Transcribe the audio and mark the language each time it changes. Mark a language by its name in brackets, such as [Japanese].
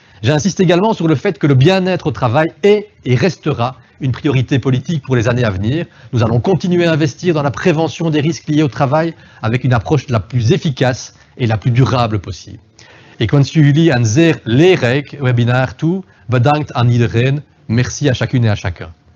[French] J'insiste également sur le fait que le bien-être au travail est et restera une priorité politique pour les années à venir. Nous allons continuer à investir dans la prévention des risques liés au travail avec une approche la plus efficace et la plus durable possible. [Dutch] Ik wens jullie een zeer leerrijk webinar toe. Bedankt aan iedereen. [French] Merci à chacune et à chacun.